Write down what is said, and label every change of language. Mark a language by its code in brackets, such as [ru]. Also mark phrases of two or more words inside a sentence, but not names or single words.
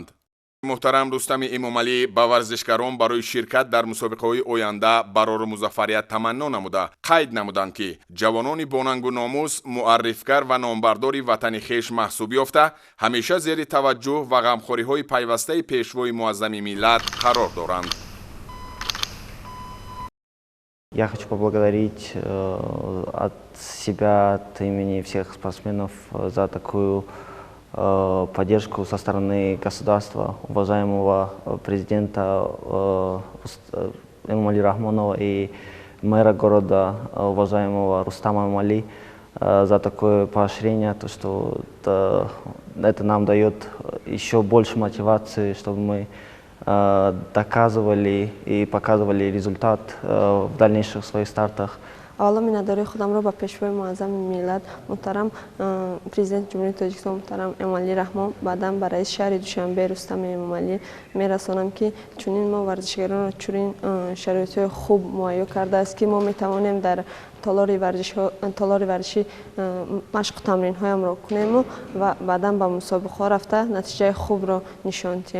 [tg] муҳтарам Рустами Эмомалӣ ба варзишгарон барои ширкат дар мусобиқаҳои оянда барору музаффарият таманно намуда қайд намуданд ки ҷавонони бонангу номус, муаррифгар ва номбардори ватани хеш маҳсуб ёфта ҳамеша зери таваҷҷӯҳ ва ғамхориҳои пайвастаи пешвои муаззами миллат қарор доранд. [ru] Я хочу поблагодарить от себя, от имени всех спортсменов за такую поддержку со стороны государства, уважаемого президента Эмомали Рахмонова и мэра города, уважаемого Рустама Эмомали, за такое поощрение, то, что это нам дает еще больше мотивации, чтобы мы доказывали и показывали результат в дальнейших своих стартах. [tg] аввало миннатдории худамро ба пешвои муаззами миллат муҳтарам президенти ҷумҳурии Тоҷикистон муҳтарам Эмомали Раҳмон, баъдан ба раиси шаҳри Душанбе Рустами Эмомалӣ мерасонам ки чунин мо варзишгаронро чунин шароитҳои хуб муайё кардааст ки мо метавонем дар талори варзишӣ машқу тамринҳоямро кунему ва баъдан ба мусобиқаҳо рафта натиҷаи хубро нишон диҳем.